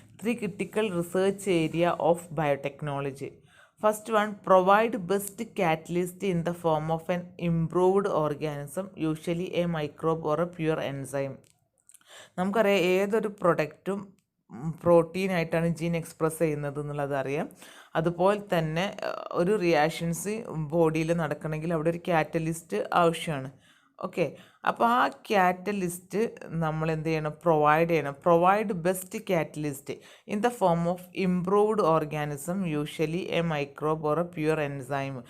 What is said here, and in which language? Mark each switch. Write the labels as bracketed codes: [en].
[en] 3 critical research area of biotechnology. First one, provide best catalyst in the form of an improved organism, usually a microbe or a pure enzyme. [ml] നമുക്കറിയാം ഏതൊരു പ്രൊഡക്റ്റും പ്രോട്ടീനായിട്ടാണ് gene express ചെയ്യുന്നത് എന്നുള്ളത് അറിയാം. അതുപോലെ തന്നെ ഒരു reactions ബോഡിയിൽ നടക്കണമെങ്കിൽ അവിടെ ഒരു കാറ്റലിസ്റ്റ് ആവശ്യമാണ്. ഓക്കെ. അപ്പോൾ ആ കാറ്റലിസ്റ്റ് നമ്മൾ എന്ത് ചെയ്യണം, [en] Provide best catalyst in the form of improved organism, usually a microbe or a pure enzyme.